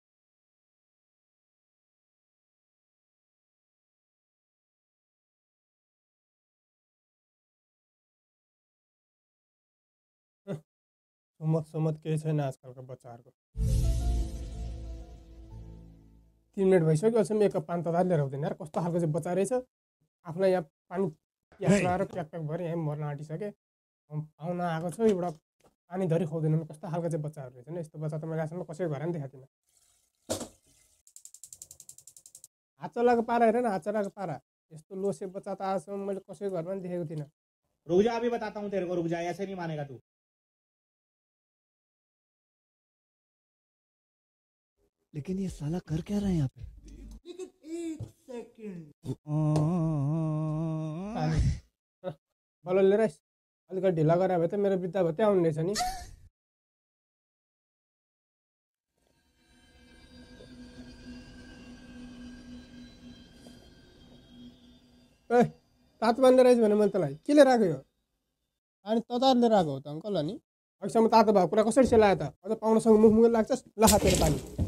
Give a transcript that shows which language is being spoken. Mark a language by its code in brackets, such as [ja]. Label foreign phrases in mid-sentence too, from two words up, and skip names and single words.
[ne] सोमत केही छैन आजकलको बच्चाहरूको 3 मिनट भइसक्यो अहिलेसम्म एक कप पानी तताएर लिएर आउँदैन यार कस्तो खालको चाहिँ बच्चा रहेछ आफूलाई यहाँ पानी प्यास लगाएर प्याक भएर यहाँ मर्न आँटिसके पाहुना आएको छ एउटा पानी धरी खुवाउँदैन कस्तो खालको चाहिँ बच्चाहरू रहेछ नि यस्तो बच्चा त मैले आजसम्म कसैको घरमा पनि देखाएको थिइनँ हात चलाएको पारा हेर न हात चलाएको पारा यस्तो लोसे बच्चा त आजसम्म मैले कसैको घरमा पनि देखेको थिइनँ [hi] रुक जा अभी बताता हूँ तेरे को रुक जा ऐसे नहीं मानेगा तू लेकिन ये साला कर क्या रहा है यहाँ पे लेकिन एक सेकंड [ne] बल्ल लिएर आइस अलिकति ढिला गरे भए त मेरो बित्दा भत्तै आउने रहेछ नि ए तातो पानी लिएर आइस भने मैले तँलाई के लिएर आएको यो पानी तताएर लिएर आएको हो त अङ्कल अनि अहिलेसम्म तातो भएको कुरा कसरी सेलायो त अझ पाहुनासँग मुख लाग्छस् ल खा तेरो पानी